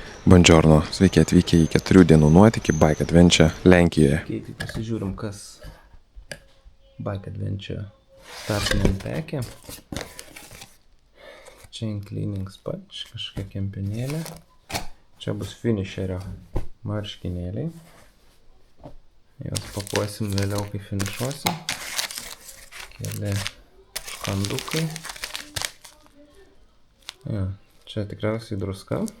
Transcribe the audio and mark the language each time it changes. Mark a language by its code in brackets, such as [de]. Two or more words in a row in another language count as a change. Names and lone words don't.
[lt] Buongiorno, sveiki atvykę į 4 dienų nuotykį Bike Adventure Lenkijoje. Tai pasižiūrim, kas Bike Adventure startiniam pekė. [en] Chain cleaning sponge, [lt] kažkokia kempinėlė. Čia bus finisherio marškinėliai. Jos pakuosim vėliau, kai finišuosim. Keli kandukai. Ja, čia tikriausiai druska.